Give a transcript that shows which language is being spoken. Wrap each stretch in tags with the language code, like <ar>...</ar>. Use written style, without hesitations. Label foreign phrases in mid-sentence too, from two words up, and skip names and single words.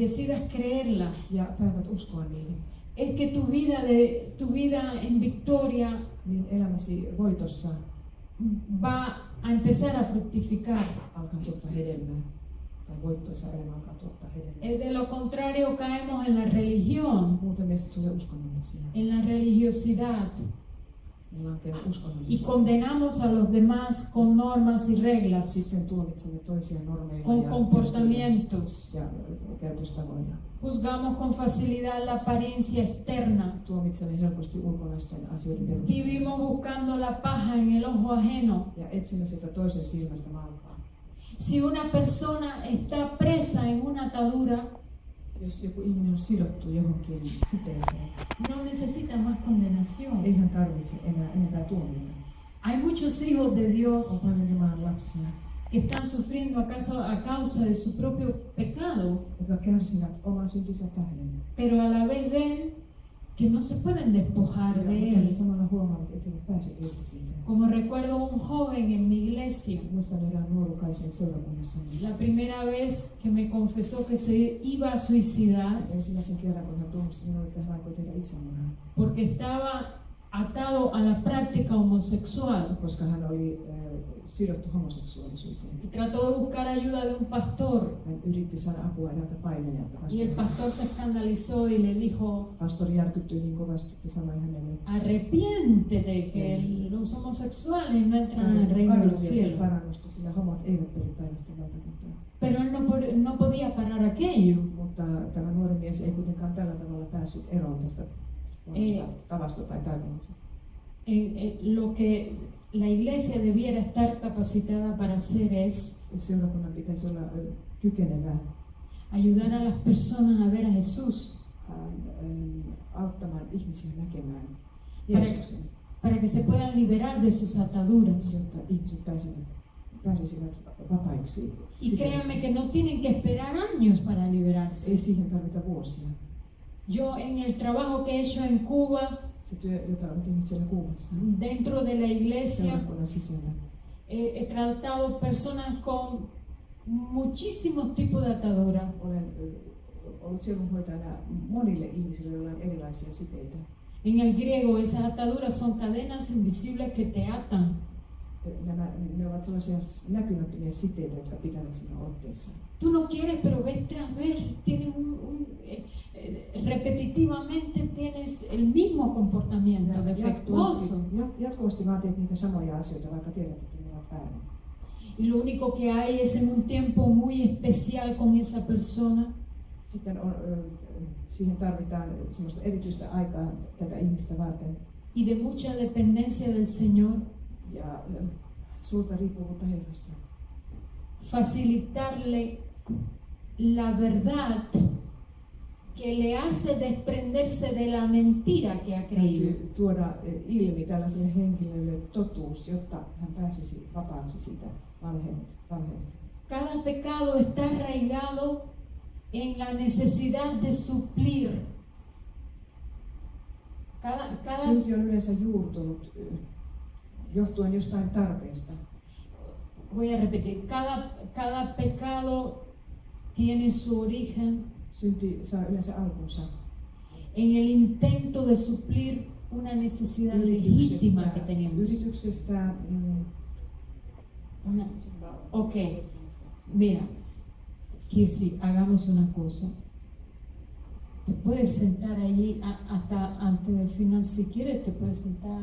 <es>y decidas creerlas,</es> <fi>ja päätät uskoa niihin,</fi> <es>es que tu vida en victoria</es> <fi>niin elämäsi voitossa</fi> <es>va a empezar a fructificar.</es> <fi>alkaa tuottaa hedelmää. Tai voittoisa elämä alkaa tuottaa hedelmää.</fi> <es>De lo contrario caemos en la religión,</es> <fi>Muuten meistä tulee uskonnollisia.</fi> <es>en la religiosidad</es> <fi>Me lankeamme</fi> <es>y</es> <fi>uskonnollisuuteen.</fi> <es>condenamos a los demás con normas y reglas,</es> <fi>Sitten tuomitsemme toisia normeilla</fi> <es>con</es> <fi>ja</fi> <es>comportamientos.</es> <fi>ja käytöstavoilla.</fi> <es>Juzgamos con facilidad la apariencia externa.</es> <fi>Tuomitsemme helposti ulkonaisten asioiden perusteella.</fi> <es>Vivimos buscando la paja en el ojo ajeno.</es> <fi>Ja etsimme sitä toisen silmästä malkaa.</fi> <es>Si una persona está presa en una atadura,</es> <fi>Jos joku ihminen on sidottu johonkin siteeseen,</fi> <es>no necesita más condenación.</es> <fi>ei hän tarvitse enää enempää tuomiota.</fi> <es>Hay muchos hijos de</es> <fi>On</fi> <es>Dios</es> <fi>paljon Jumalan lapsia,</fi> <es>que están sufriendo a causa de su propio pecado,</es> <fi>jotka kärsivät oman syntinsä tähden.</fi> <es>pero a la vez ven que no se pueden despojar de</es> <fi>Mutta he</fi> <es>él.</es> <fi>samalla huomaavat, että he pääse irti siitä.</fi> <es>Como recuerdo un joven en mi iglesia,</es> <fi>Muistan erään nuorukaisen seurakunnassa.</fi> <es>la primera vez que me confesó que se iba a suicidar</es> <fi>Ensimmäisen kerran, kun hän tunnusti minulle, että hän aikoi tehdä itsemurhaa,</fi> <es>porque estaba atado a la práctica homosexual.</es> <fi>koska hän oli sidottu homoseksuaalisuuteen.</fi> <es>Y trató de buscar ayuda de un pastor.</es> <fi>Hän yritti saada apua eräältä painajalta.</fi> <es>Y el pastor se escandalizó y le dijo:</es> <fi>Pastori järkyttyi niin kovasti, että sanoi hänelle,</fi> <es>arrepiéntete que los homosexuales no entran en el reino de los cielos.</es> <fi>parannusta, sillä homot eivät peri taivasta valtakuntaa.</fi> <es>Pero él no podía parar aquello.</es> <fi>Mutta tämä nuori mies ei kuitenkaan tällä tavalla päässyt eroon tästä tavasta tai taipumuksesta.</fi> <es>Lo que la iglesia debiera estar capacitada para hacer es</es> <fi>Seurakunnan pitäisi olla kykenevä</fi> <es>ayudar a las personas a ver a Jesús</es> <fi>auttamaan ihmisiä näkemään</fi> <es>para,</es> <fi>Jeesuksen,</fi> <es>para que se puedan liberar de sus ataduras.</es> <fi>jotta ihmiset pääsisivät vapaiksi.</fi> <es>Y créanme que no tienen que esperar años para liberarse.</es> <fi>Ei siihen tarvita vuosia.</fi> <es>Yo en el trabajo que he hecho en Cuba,</es> <fi>Se työ, jota on tehnyt siellä Kuubassa,</fi> <es>dentro de la iglesia,</es> <fi>seurakunnan sisällä,</fi> <es>he tratado personas con muchísimos tipos de atadura.</es> <fi>olen ollut sielunhoitajana monille ihmisille, joilla on erilaisia siteitä.</fi> <es>En el griego, esas ataduras son cadenas invisibles que te atan.</es> <fi>Ne ovat sellaisia näkymättömiä siteitä, jotka pitävät sinua otteessa.</fi> <es>Tú no quieres, pero vez tras vez tienes repetitivamente tienes el mismo comportamiento defectuoso.</es> <fi>Jatkuvasti vaan teet niitä samoja asioita, vaikka tiedät, että ne ovat väärin.</fi> <es>Y lo único que hay es en un tiempo muy especial con esa persona.</es> <fi>Sitten siihen tarvitaan semmoista erityistä aikaa tätä ihmistä varten</fi> <es>Y de mucha dependencia del Señor,</es> <fi>ja suurta riippuvuutta Herrasta.</fi> <es>facilitarle la verdad que le hace desprenderse de la mentira que ha creído.</es> <fi>Täytyy tuoda ilmi tällaiselle henkilölle totuus, jotta hän pääsisi vapaaksi siitä valheesta.</fi> <es>Cada pecado está arraigado en la necesidad de suplir.</es> <fi>Synti on yleensä juurtunut johtuen jostain tarpeesta.</fi> <es>Voy a repetir, cada pecado tiene su origen</es> <fi>Synti saa yleensä alkunsa</fi> <es>en el intento de suplir una necesidad legítima que tenemos.</es> <fi>Yrityksestä</fi> <es>Ok, mira, Kirsi, hagamos una cosa. Te puedes sentar allí hasta antes del final, si quieres te puedes sentar.</es>